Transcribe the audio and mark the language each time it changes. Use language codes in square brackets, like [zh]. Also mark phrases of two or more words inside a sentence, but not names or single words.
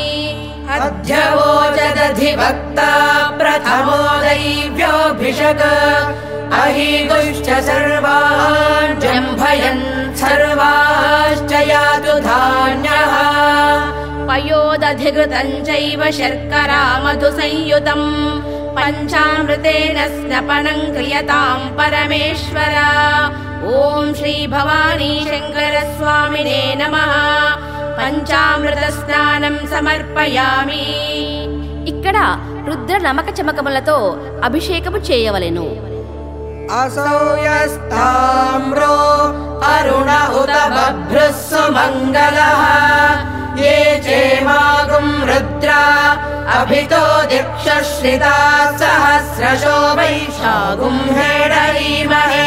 [sa] अध्यवोचदधिवक्ता प्रथमो दैव्योऽभिषक अहिगुश्च सर्वान् जम्भयन् सर्वाश्च यातु धान्यः पयोदधिकृतं चैव शर्करा मधुसंयुतं पञ्चामृतेन स्नपनं क्रियतां परमेश्वर ॐ श्रीभवानी शङ्करस्वामिने नमः पञ्चामृतस्नानं समर्पयामि. [te] ఇక్కడ రుద్ర నమక చమకములతో అభిషేకము చేయవలెను. [sa] असौयस्ताम्रो अरुण उत बभ्रुः सुमङ्गलः ये चेमागुं रुद्रा अभितो दिक्षश्रिता सहस्रशो वैशागुं हेडीमहे